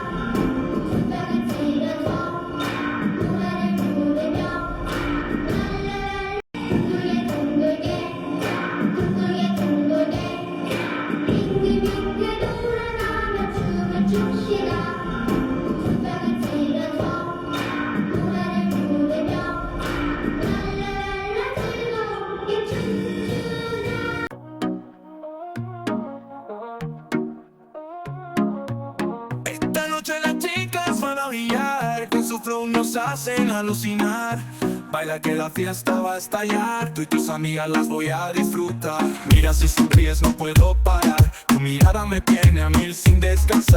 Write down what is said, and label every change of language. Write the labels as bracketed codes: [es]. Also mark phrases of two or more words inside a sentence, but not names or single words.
[ko] 숟가락을 치면서 노래를 부르며 랄랄랄 둥글게 둥글게 둥글게 둥글게 빙글빙글 돌아가며 춤을 춥시다. 숟가락을 치면서 노래를 부르며 랄랄랄 즐겁게 춤추자. [es] Esta noche las chicas van a brillar, con su flow nos hacen alucinar. Baila que la fiesta va a estallar, tú y tus amigas las voy a disfrutar. Mira si sonríes no puedo parar, tu mirada me tiene a mil sin descansar.